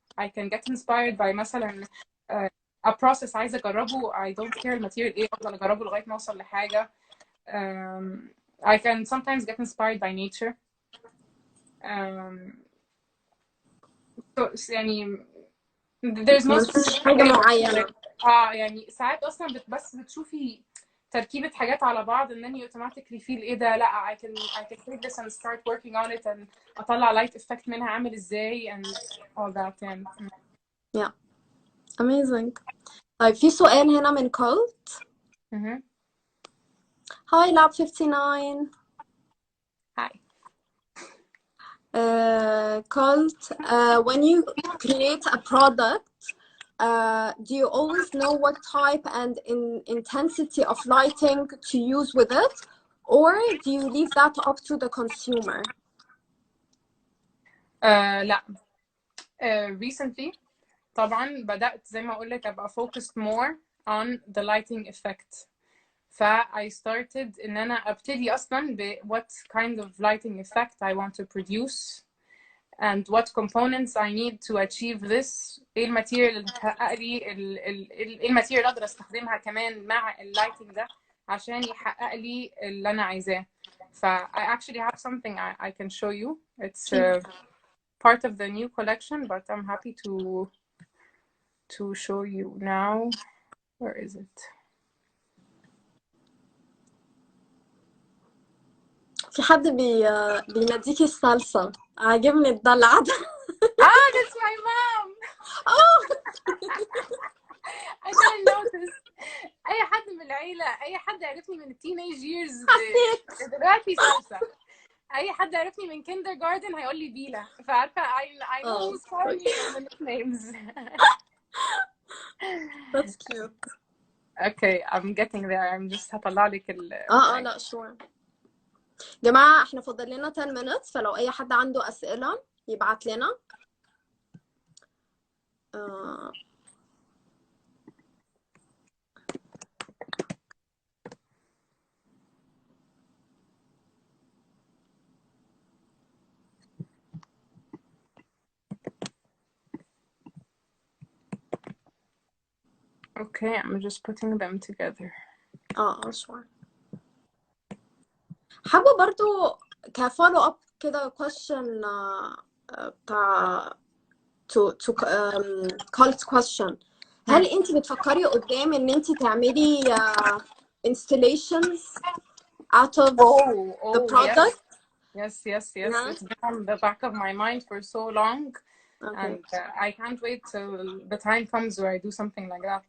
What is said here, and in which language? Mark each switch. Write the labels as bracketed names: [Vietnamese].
[English] I can get inspired by [Arabic] مثلا a process عايزة أجربه. [English] I don't care [Arabic] الماتيريال إيه, أفضل أجربه لغاية ما أوصل لحاجة. [English] I can sometimes get inspired by nature. So يعني there's no [Arabic] مش [English] specific [Arabic] حاجة [English] way. [Arabic] معينة. يعني ساعات اصلا بس بتشوفي تركيبة حاجات على بعض [English] and then you automatically feel [Arabic] ايه ده، لا [English] I can take this and start working on it [Arabic] and اطلع light effect منها عامل ازاي and all that يعني. [English] Yeah. Amazing. [Arabic] طيب في سؤال هنا من Colt. [English] Hi Lab 59. Hi. Colt, when you create a product, do you always know what type and intensity of lighting to use with it, or do you leave that up to the consumer? [Arabic] لا. Recently طبعا بدأت زي ما أقول لك أبقى [English] focused more on the lighting effect. I started [Arabic] إن أنا أبتدي أصلا ب [English] what kind of lighting effect I want to produce and what components I need to achieve this. [Arabic] إيه الماتيريال اللي تحقق لي إيه الماتيريال اللي أقدر أستخدمها كمان مع اللايتنج ده عشان يحقق لي اللي أنا عايزاه. [English] I actually have something I can show you. It's part of the new collection, but I'm happy to show you now. Where is it? في حد بيناديكي الصلصة. عاجبني الدلع ده. That's my mom. Oh. I didn't notice. [Arabic] أي حد من العيلة، أي حد عرفني من teenage years دلوقتي صلصة. أي حد عرفني من kindergarten هيقول لي بيلا. فعارفة [English] I know who's calling me from the nicknames. That's cute. Okay, I'm getting there. I'm just هطلع لك لا sure. [Arabic] جماعة احنا فاضل لنا [English] 10 minutes، [Arabic] فلو أي حد عنده أسئلة يبعت لنا. [English] Okay, I'm just putting them together. sure. [Arabic] حابة برضو كفولو اب كده question بتاع to cult question. هل انت بتفكري قدام ان انت تعملي installations [English] out of the product? Yes. It's been on the back of my mind for so long. Okay. And I can't wait till the time comes where I do something like that.